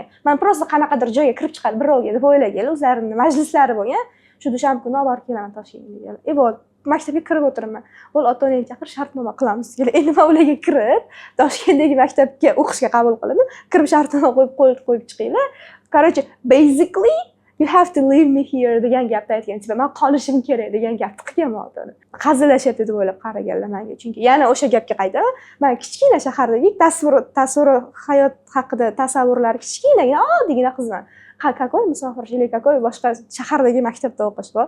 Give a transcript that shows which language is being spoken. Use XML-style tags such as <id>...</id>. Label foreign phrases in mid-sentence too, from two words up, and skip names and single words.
<uz>Men prosta qanaqadir joyga kirib chiqadi, birovga deb o'ylaganlar, o'zlarining majlislari bo'lgan. Shu dushanba kuni olib kelaman Toshkentga deganlar. Вот, maktabga kirib o'tiraman. Bo'l, ota-onangni chaqir, shartnoma qilamiz deganlar. Endi men ularga kirib, Toshkentdagi maktabga o'qishga qabul qilindim. Kirib shartnoma qo'yib chiqinglar. Короче,</uz> <en>basically you have to leave me here</en> <uz>degan gapni aytgan. Men qolishim kerak degan gapni qilganman ota-ona. Qazilashyapti deb o'ylab qaraganlar menga. Chunki yana o'sha gapga qaytaman. Men kichkina shahardagi tasavvur hayot haqida tasavvurlari kichkinagina, oddiygina qizman. Какой musofirchilik, какой boshqa shahardagi maktabda o'qish bor.</uz>